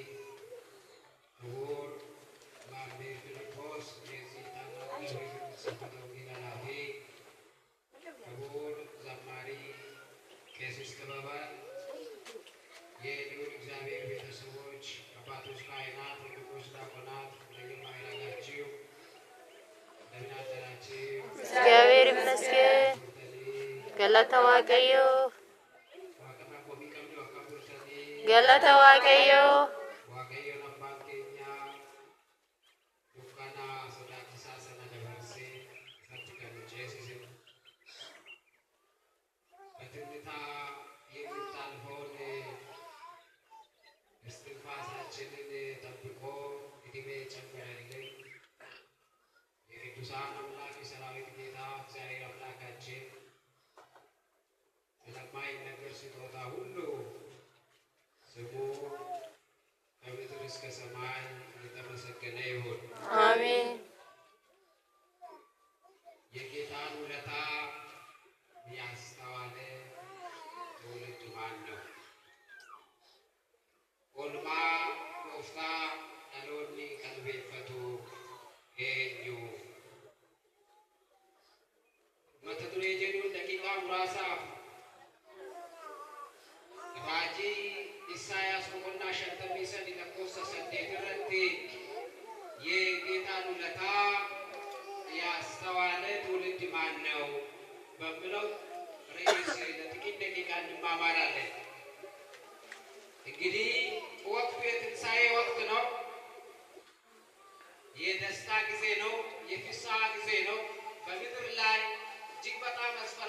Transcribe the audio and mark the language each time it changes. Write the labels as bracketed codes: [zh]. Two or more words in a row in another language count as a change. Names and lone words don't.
[am] ክቡር መምህር ፊልጶስ የዚህ ታላቅ ደብር ስብከተ ወንጌል ኃላፊ፣ ክቡር ዘማሪ ቄስ ጥበበ፣ የልዑል እግዚአብሔር ቤተሰቦች፣ አባቶች ካህናት፣ ወንድሞች ዲያቆናት፣ እንደየማዕረጋችሁ እንደምን አደራችሁ? እግዚአብሔር ይመስገን። [om] Galata Waaqayyoo galata Waaqayyoo waaqayyoon abbaan keenya dukkana sodaachisaa sana dabarsee isatti kan nu ceesise [am] በትንታ የምታልፈውን እስትንፋሳችንን ጠብቆ ዕድሜ ጨመረልን የቅዱሳን አምላክ የሰራዊት ጌታ እግዚአብሔር አምላካችን ስለማይነገር ስጦታ ሁሉ ስሙ ከምድር እስከ ሰማይ የተመሰገነ ይሁን። አሜን። የጌታን ውለታ ያስተዋለ ትውልድ ማን ነው? [om] Oolmaa Gooftaa dhaloonni qalbeeffatu eenyu? mata duree jedhuun daqiiqaa muraasaaf raajii ኢሳያስ boqonnaa 53 lakkoofsa 8 irratti [am] የጌታን ውለታ ያስተዋለ ትውልድ ማን ነው በሚለው ርዕስ ለጥቂት ደቂቃ እንማማራለን። እንግዲህ ወቅቱ የትንሣኤ ወቅት ነው። የደስታ ጊዜ ነው። የፍስሐ ጊዜ ነው። በምድር ላይ እጅግ በጣም አስፈሪ